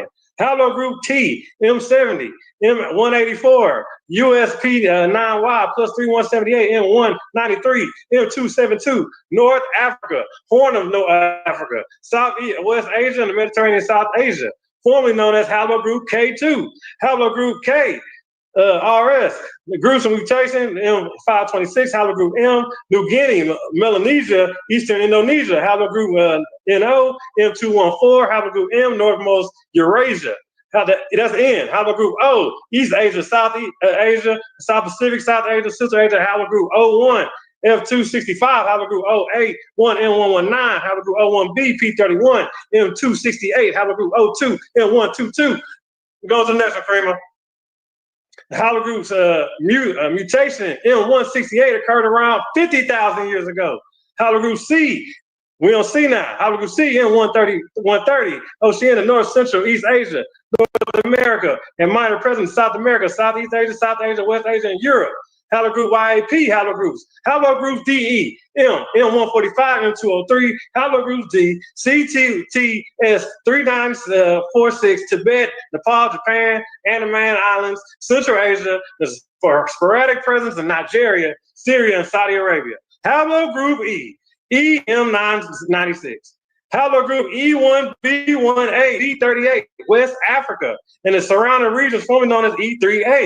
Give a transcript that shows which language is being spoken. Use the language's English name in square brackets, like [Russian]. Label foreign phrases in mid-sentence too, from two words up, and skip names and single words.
[English] Haplogroup T, M70, M184, USP 9Y plus 3178, M193, M272, North Africa, Horn of North Africa, Southwest Asia, and the Mediterranean South Asia, formerly known as haplogroup K2. Haplogroup K, RS, the groups of mutation, M526, haplogroup M, New Guinea, Melanesia, Eastern Indonesia, haplogroup NO, M214, haplogroup M, Northmost Eurasia. That's N, haplogroup O, East Asia, South Asia, South Pacific, South Asia, Central Asia, haplogroup O1, F265, haplogroup O8, 1M119, haplogroup O1B, P31, M268, haplogroup O2, M122. Go to the next one, Kramer. The haplogroup's mutation M168 occurred around 50,000 years ago. Haplogroup C, We on C now. Haplogroup C in 130, Oceania, North Central, East Asia, North America, and minor presence South America, Southeast Asia, South Asia, West Asia, and Europe. Haplogroup YAP haplogroups. Haplogroups DE, M145, M203, haplogroups D, CTTS 3946, Tibet, Nepal, Japan, Andaman Islands, Central Asia, for sporadic presence in Nigeria, Syria, and Saudi Arabia. Haplogroup E, EM996. Haplogroup E1B1A, E38, West Africa, and the surrounding regions formerly known as E3A.